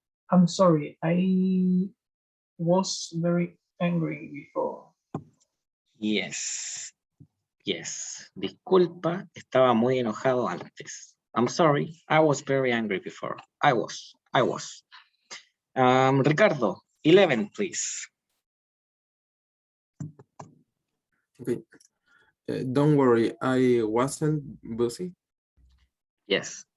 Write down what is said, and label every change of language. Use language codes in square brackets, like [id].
[en] I'm sorry, I was very angry before. Yes. Yes. [es] Disculpa, estaba muy enojado antes. [en] I'm sorry, I was very angry before. I was. Ricardo, 11, please. Okay. Don't worry, I wasn't busy. Yes.